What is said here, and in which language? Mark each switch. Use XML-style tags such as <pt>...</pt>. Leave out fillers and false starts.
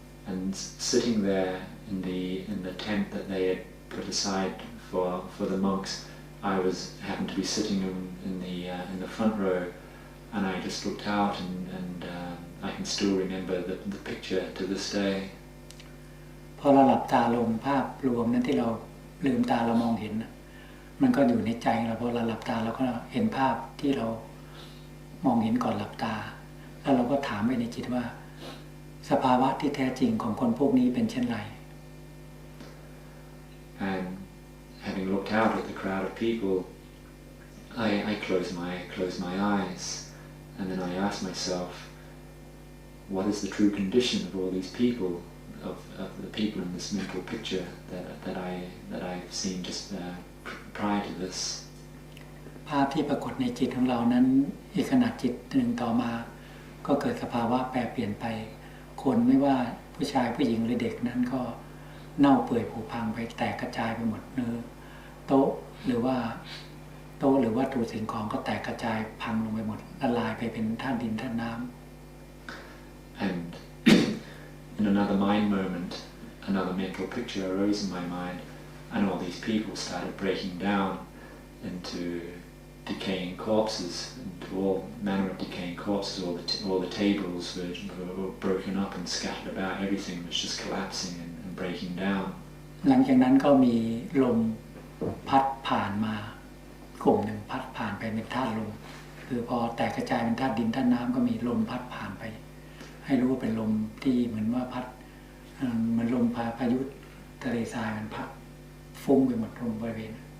<en>And sitting there in the tent that they had put aside for the monks, I happened to be sitting in the front row, and I just looked out and I can still remember the picture to this day.</en> <th>พอเราหลับตาลงภาพรวมนั้นที่เราลืมตาเรามองเห็นมันก็อยู่ในใจเราพอเราหลับตาเราก็เห็นภาพที่เรามองเห็นก่อนหลับตาแล้วเราก็ถามไปในจิตว่าสภาวะที่แท้จริงของคนพวกนี้เป็นเช่นไร</th> <en>And having looked out at the crowd of people, I closed my eyes, and then I asked myself, what is the true condition of all these people, of the people in this mental picture that I've seen just prior to this?</en> <th>ภาพที่ปรากฏในจิตของเรานั้นอีกขณะจิตหนึ่งต่อมาก็เกิดสภาวะแปรเปลี่ยนไปคนไม่ว่าผู้ชายผู้หญิงหรือเด็กนั้นก็เน่าเปื่อยผุพังไปแตกกระจายไปหมดเนื้อโต๊ะหรือว่าวัตถุสิ่งของก็แตกกระจายพังลงไปหมดละลายไปเป็นธาตุดินธาตุน้ำ</th> <en>And in another mind moment, another mental picture arose in my mind, and all these people started breaking down into decaying corpses, into all manner of decaying corpses. All the tables were broken up and scattered about. Everything was just collapsing and breaking down.</en> <th>หลังจากนั้นก็มีลมพัดผ่านมากลุ่มหนึ่งพัดผ่านไปเป็นธาตุลมคือพอแตกกระจายเป็นธาตุดินธาตุน้ำก็มีลมพัดผ่านไปให้รู้ว่าเป็นลมที่เหมือนว่าพัดเหมือนลมพายุทะเลทรายมันพัดฟุ้งไปหมดลมบริเวณ</th>